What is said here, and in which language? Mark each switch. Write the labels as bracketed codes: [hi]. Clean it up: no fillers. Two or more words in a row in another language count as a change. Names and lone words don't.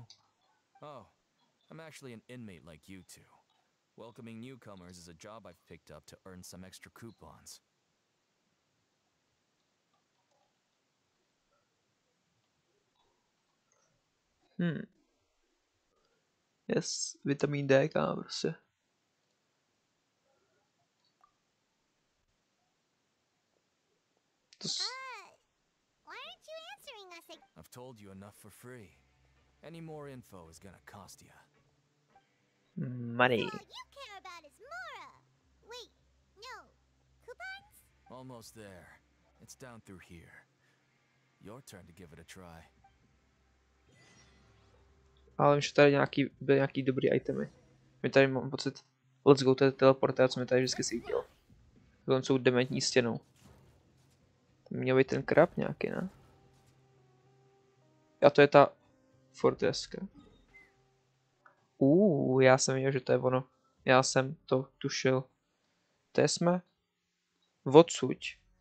[en] Oh, I'm actually an inmate like you two. Welcoming newcomers is a job I've picked up to earn some extra coupons. Yes, vitamin D, [cs] kámo, prostě. To [en] Why aren't you answering us again? I've told you enough for free. Any more info is gonna cost you. money. All you care about is Mora. Wait, no. Coupons? Almost there. It's down through here. Your turn to give it a try. [cs] Ale vím, že tady byly nějaký dobrý itemy. My tady mám pocit, [en] let's go, [cs] to je teleportátor, co mi tady vždycky svítilo. Tohle jsou dementní stěnou. Tam měl být ten krab nějaký, ne? A to je ta fortreska. Já jsem věděl, že to je ono. Já jsem to tušil. To jsme odsuť.